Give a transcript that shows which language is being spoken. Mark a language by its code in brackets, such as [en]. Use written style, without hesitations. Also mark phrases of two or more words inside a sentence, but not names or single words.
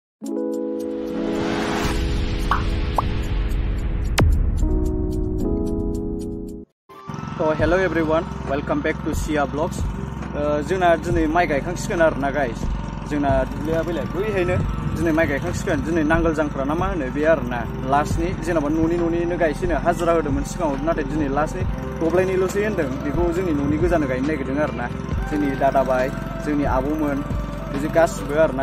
[en] So hello everyone, welcome back to Sia Vlogs. [brx] जोंना दिनै माइ गायखांसिगोन आरोना गाइस। जोंना दुब्लिया बेलाय बैहायनो दिनै माइ गायखांसिगोन। दिनै नांगोल जांख्रा ना मा होनो बे आरोना। लास्टनि जेनेबा न'निनो गायसिनो हाजिरा होदोंमोन सिगाङाव, नाथाय दिनै लास्टनि दब्लायनैल'सै होन्दों। बेखौ जोंनि न'नि गोजानो गायनो नागिरदों आरोना। जोंनि दादाबाय, जोंनि आबौमोन, बिदि गासिबो आरोना।